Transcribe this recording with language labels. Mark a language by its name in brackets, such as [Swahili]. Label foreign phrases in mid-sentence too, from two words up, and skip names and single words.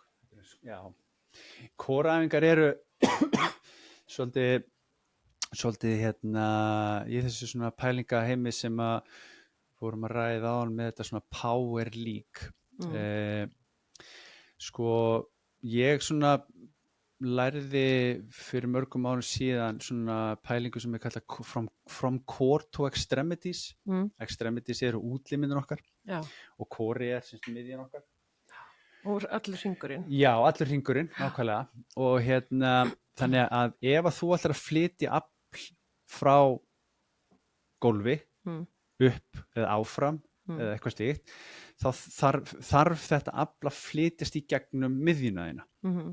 [Icelandic] Já, core-æfingar eru svolítið í þessu svona pælingaheimi sem að fórum að ræða á með þetta svona [English] power league. [Icelandic] Ég svona lærði fyrir mörgum árum síðan svona pælingu sem kallað [English] from core to extremities. [Icelandic] Extremities eru útlimirnir okkar. Já. Og core sem miðjan okkar. Og allur hringurinn. Já, allur hringurinn, nákvæmlega. Og þannig að ef að þú ætlar að flytja afl frá gólfi upp eða áfram eða eitthvað slíkt, þá þarf þetta afl að flytjast í gegnum miðjuna þína.